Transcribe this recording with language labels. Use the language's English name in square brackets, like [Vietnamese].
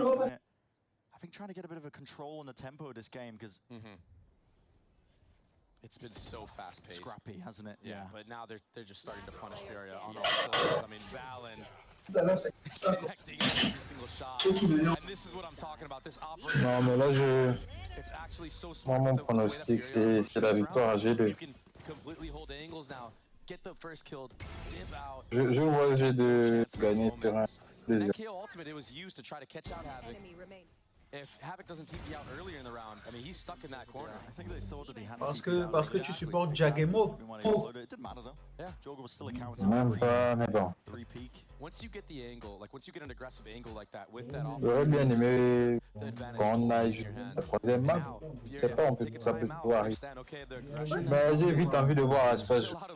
[English] I think trying to get a bit of a control on the tempo of this game, because it's been so fast-paced. Scrappy, hasn't it? Yeah, but now they're just starting to punish Fury on all cylinders. I mean, Valen connecting every single shot. And this is what I'm talking about. This operator. [French] Non, mais là, [English] It's actually so smart. [French] Moi, mon pronostic, c'est la victoire à G2. [English] You can completely hold angles now. Get the first kill, dip out. [French] Je vois G2 gagner le terrain. [English] That KO ultimate, it was used to try to catch out Havoc. If Havoc doesn't TP out earlier in the round, I mean, he's stuck in that corner. I think they thought that he had [French] Parce que tu supportes Jagemo. [English] It didn't matter though. Yeah. Joga was still accounted. [French] Même pas, mais bon. [English] Three peak. Once you get the angle, like once you get an aggressive angle like that with that [French] J'aurais bien aimé qu'on aille la troisième map. Je sais pas, ça peut pouvoir arriver. Bah, j'ai vite envie de voir l'espace.